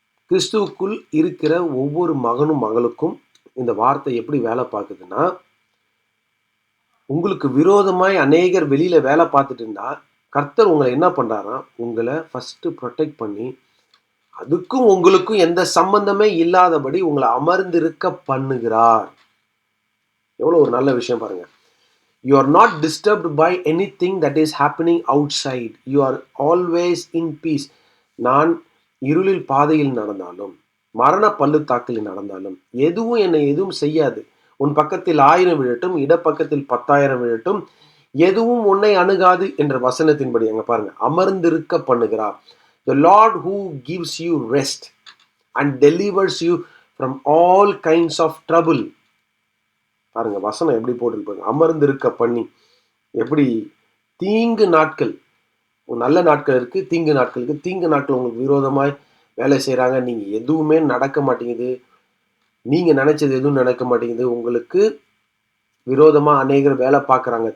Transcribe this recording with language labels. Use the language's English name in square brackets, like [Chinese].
[Tamil] கிறிஸ்துவுக்குள் இருக்கிற ஒவ்வொரு மகனும் மகளுக்கும் இந்த வார்த்தை எப்படி வேலை பார்க்குதுன்னா, உங்களுக்கு விரோதமாய் அநேகர் வெளியில வேலை பார்த்துட்டு இருந்தா, கர்த்தர் உங்களை என்ன பண்றாரா, உங்களை ஃபர்ஸ்ட் ப்ரொடெக்ட் பண்ணி, அதுக்கும் உங்களுக்கும் எந்த சம்பந்தமே இல்லாதபடி உங்களை அமர்ந்திருக்க பண்ணுகிறார். எவ்வளவு ஒரு நல்ல விஷயம் பாருங்க. [English] You are not disturbed by anything that is happening outside. You are always in peace. [Tamil] நான் இருளில் பாதையில் நடந்தாலும், மரண பள்ளத்தாக்கில் நடந்தாலும், எதுவும் செய்யாது. உன் பக்கத்தில் 1000 விழட்டும், இடப்பக்கத்தில் 10,000 விழட்டும், எதுவும் உன்னை அணுகாது என்ற வசனத்தின்படி அங்க பாருங்க, அமர்ந்திருக்க பண்ணுகிறார். [English] The Lord who gives you rest and delivers you from all kinds of trouble. [Tamil] பாருங்க வசனம் எப்படி போட்டிருப்பாங்க, அமர்ந்திருக்க பண்ணி. எப்படி தீங்கு நாட்கள், நல்ல நாட்கள் இருக்கு, தீங்கு நாட்கள் இருக்கு. தீங்கு நாட்கள் உங்களுக்கு விரோதமாய் வேலை செய்யறாங்க, நீங்க எதுவுமே நடக்க மாட்டேங்குது, நீங்க நினைச்சது எதுவும் நடக்க மாட்டேங்குது, உங்களுக்கு விரோதமா அநேகர் வேலை பார்க்கறாங்க.